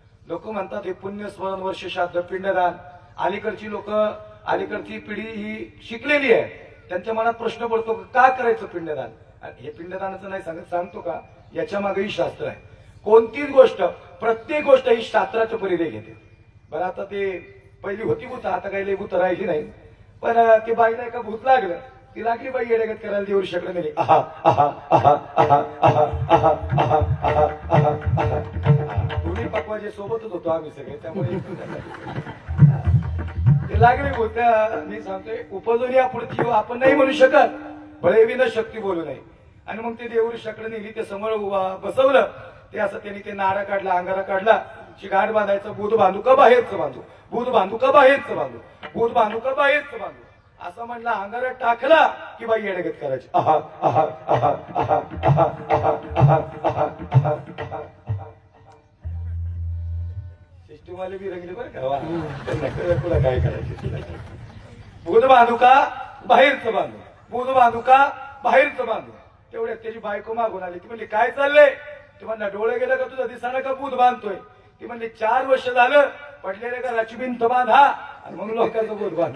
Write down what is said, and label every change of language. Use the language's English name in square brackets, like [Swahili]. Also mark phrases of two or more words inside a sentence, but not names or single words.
[Marathi] लोक म्हणतात हे पुण्य स्मरण वर्ष श्राद्ध पिंडदान. अलीकडची लोक, अलीकडची पिढी ही शिकलेली आहे, त्यांच्या मनात प्रश्न पडतो का करायचं पिंडदान. आणि हे पिंडदानाचं नाही सांगत, सांगतो का, याच्या मागेही शास्त्र आहे. कोणतीच गोष्ट, प्रत्येक गोष्ट ही शास्त्राच्या परिधे घेते. बरं आता ते पहिली होती भूत, आता काही लई भूत राहिली नाही. पण ते बाईला एका भूत लागलं, ती लागली बाई येड्यागत करायला, देऊर शकलं नाही. आहा आहा आहा आहा आहा आहा आहा आहा आहा आहा. दोन्ही पकवाजे सोबतच होतो आम्ही सगळे, त्यामुळे ते लागले भूत. मी सांगतोय उपजून या पुढची आपण नाही म्हणू शकत, बळेविन शक्ती बोलू नये. आणि मग ते देऊर शकलं नेली, ते समोर बसवलं. ते असं त्यांनी ते नारा काढला, अंगारा काढला, गाठ बांधायचं, बूद बांधू का बाहेरचं बांधू, बूद बांधू का बाहेरचं बांधू, बूद बांधू का बाहेरचं बांधू, असं म्हणला. अंगारा टाकला की बाई येडगत करायची. आहा आहा आहा आहा आहा आहा आहा आहा आहा आहा. सिस्टीमवाले बी रंगले बरं का, त्यांना कळलं पुढं काय करायचं. बूद बांधू का बाहेरचं बांधू, बूद बांधू का बाहेरचं बांधू. तेवढ्यात त्याची बायको मागून आली. ती म्हणली काय चाललंय. ती म्हणला डोळे गेलं का तुझं दिसाना का बूद बांधतोय. ती म्हणली 4 वर्ष झालं पडलेल्या का राची भिंत बांधा आणि मग लोकांचं बूद बांधा.